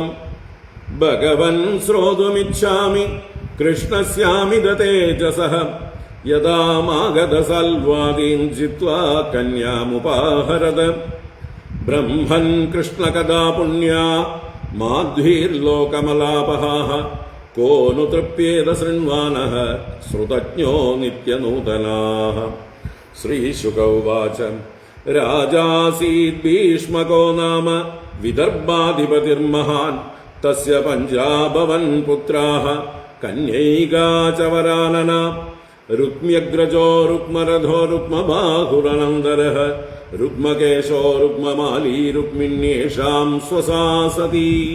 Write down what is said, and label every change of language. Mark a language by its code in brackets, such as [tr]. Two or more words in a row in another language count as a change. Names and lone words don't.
[sa] ഭഗവൻ ശ്രോതുമിച്ഛാമി കൃഷ്ണസ്യാമിത തേജസഃ യദാ മാഗധസൽവാദീൻ ജിത്വാ കന്യാമുപാഹരത്. ബ്രഹ്മൻ കൃഷ്ണകഥാ പുണ്യാ മാധ്വീർലോകമലാപഹാഃ को नु तृप्येत शृण्वानः श्रुतज्ञो नित्यनूतनाः। श्रीशुक उवाच राजासीत् भीष्मको नाम विदर्भाधिपतिर्महान् तस्य पञ्चाभवन् पुत्राः कन्यैका च वरानना रुक्म्यग्रजो रुक्मरथो रुक्मबाहुरनन्दरः रुक्मकेशो रुक्ममाली रुक्मिण्येषां स्वसा सती।